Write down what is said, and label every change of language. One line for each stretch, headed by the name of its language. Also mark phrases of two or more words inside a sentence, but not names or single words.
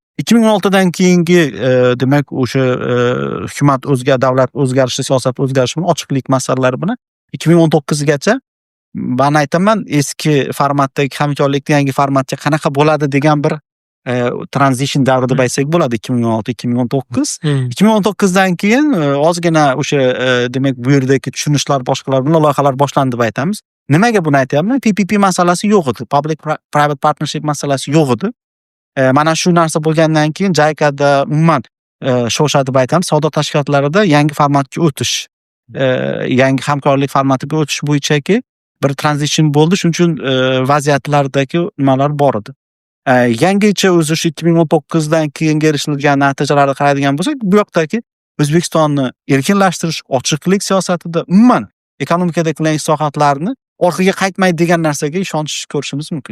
Uzbek: 2016 dan keyingi demak o'sha hukumat davlat o'zgarishi, siyosat o'zgarishi bilan ochiqlik masalalari bilan 2019 gacha men aytaman eski formatdagi hamkorlikni yangi formatga qanaqa bo'ladi degan bir transition davri deb aytsak bo'ladi. 2016-2019. 2019 dan keyin ozgina o'sha demak bu yerdagi tushunishlar boshqalar bilan loyihalar boshlandi deb aytamiz. Nimaga buni aytyapman? PPP masalasi yo'q edi.
English: Public private partnership
Uzbek: masalasi yo'q edi. Mana shu narsa bo'lgandan keyin JICAda umuman shosha deb aytamiz, savdo tashkilotlarida yangi formatga o'tish, yangi hamkorlik formatiga o'tish bo'yichaki bir transition bo'ldi. Shuning uchun vaziyatlardagi nimalar bor edi. Yangicha o'zi shu 2019 dan keyin erishilgan natijalarga qaraydigan bo'lsak, bu yoqdagi O'zbekistonni erkinlashtirish, ochiqlik siyosatida umuman ekonomikada qilingan islohotlarni orqaga qaytmaydi degan narsaga ishonch ko'rishimiz mumkin.